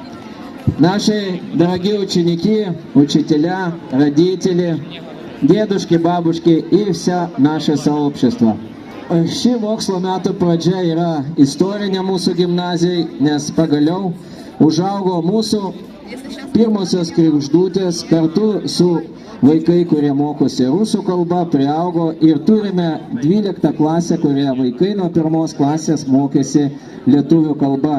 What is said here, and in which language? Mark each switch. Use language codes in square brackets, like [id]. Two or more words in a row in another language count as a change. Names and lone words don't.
[ru] Наши дорогие ученики, учителя, родители, дедушки, бабушки и все наше сообщество. [lt] Šį mokslo metų pradžia yra istorinė mūsų gimnazijai, nes pagaliau užaugo mūsų pirmosios kregždutės kartu su vaikai, kurie mokosi rusų kalbą, priaugo ir turime 12 klasę, kurie vaikai nuo 1 klasės mokėsi lietuvių kalba.